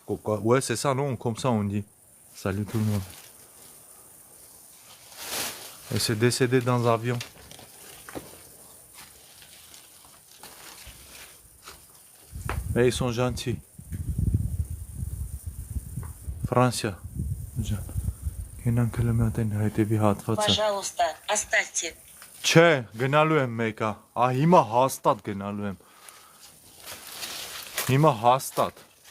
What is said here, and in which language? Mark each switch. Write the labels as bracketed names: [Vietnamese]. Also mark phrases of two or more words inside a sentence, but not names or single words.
[French] Ouais, c'est ça, non? Comme ça on dit. Salut tout le monde. Elle s'est décédée dans un avion. Et ils sont gentils. Francia. [Russian] Пожалуйста, оставьте. [Armenian] Չէ, գնալու եմ մեկա։ Հիմա հաստատ գնալու եմ։ Հիմա հաստատ։